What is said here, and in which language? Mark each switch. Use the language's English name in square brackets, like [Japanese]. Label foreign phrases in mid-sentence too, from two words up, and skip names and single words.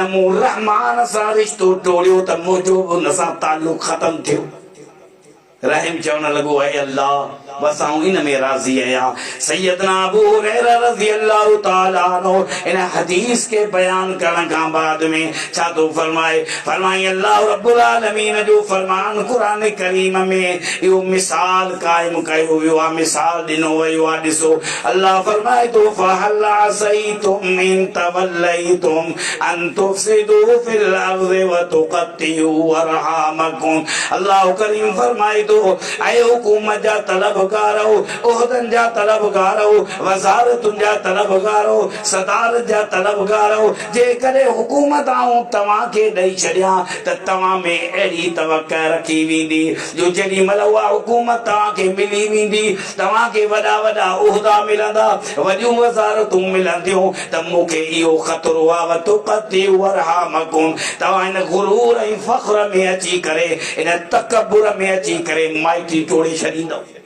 [Sindhi] मूं रहमान सां रिश्तो टोड़ियो त मुंहिंजो बि उन सां ताल्लुक़ ख़त्म थियो रहीम चवण लॻो है अल्लाह बस आऊं इन में राज़ी आहियां सैयदना अबू हुरैरा [Arabic] رضي الله تعالى عنه [Sindhi] इन हदीस के बयान करण खां बाद में छा तो फरमाए अल्लाह [Arabic] رب العالمين [Sindhi] जो फरमान कुरान करीम में इहो मिसाल कायम कयो वियो आहे मिसाल ॾिनो वियो आहे ॾिसो अल्लाह फरमाए [Arabic] थो فهل عسيتم إن توليتم أن تفسدوا في الأرض وتقطعوا أرحامكم [Sindhi] अल्लाह करीम फरमाए थो ऐ हुकूमत जा तलबगार उहदन जा तलबगार वज़ारतुन जा तलबगार सदारत जा तलबगार जेकॾहिं हुकूमत आऊं तव्हांखे ॾेई छॾियां त तव्हां में अहिड़ी तवक़ा रखी वेंदी जो जेॾी महिल उहा हुकूमत तव्हांखे मिली वेंदी तव्हांखे वॾा वॾा उहदा मिलंदा वॾियूं वज़ारतूं मिलंदियूं त मूंखे इहो ख़तरो आहे [Arabic] تقطعوا أرحامكم [Sindhi] तव्हां हिन गुरूर ऐं फ़ख्र में अची करे इन तकबुर में अची करे माइटी टोड़े छॾींदव